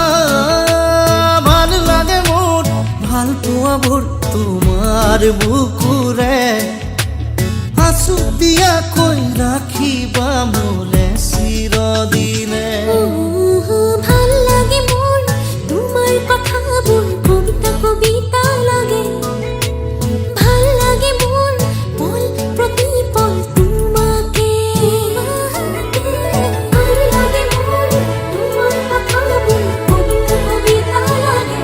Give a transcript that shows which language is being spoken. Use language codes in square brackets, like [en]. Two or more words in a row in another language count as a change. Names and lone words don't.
[as] ভাল লাগে মোৰ ভাল পোৱা মোৰ তোমাৰ বুকুৰে, আছুতীয়াকৈ ৰাখিবা মোলে চিৰদিনে। [bn] ভাল লাগে মন তোমার কথা বল, কবিতা কবিতা লাগে। ভাল লাগে মন পল প্রতি পল তোমাকে। ভাল লাগে মন তোমার কথা বল, কবিতা কবিতা লাগে।